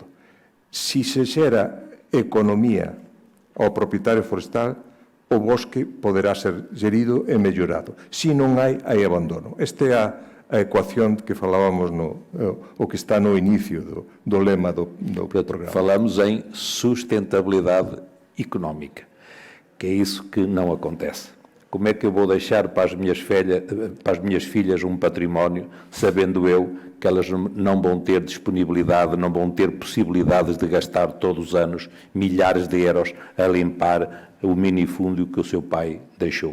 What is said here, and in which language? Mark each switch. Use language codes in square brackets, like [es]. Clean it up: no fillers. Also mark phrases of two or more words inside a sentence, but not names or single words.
[gl] Si se xera economía ao propietario forestal, o bosque poderá ser gerido e mellorado. Si non hai abandono. Esta é a ecuación que falábamos o que está no inicio do lema do programa. [pt] Falamos em sustentabilidade económica, que é isso que não acontece. Como é que eu vou deixar para as minhas filhas um património, sabendo eu que elas não vão ter disponibilidade, não vão ter possibilidades de gastar todos os anos milhares de euros a limpar o minifúndio que o seu pai deixou?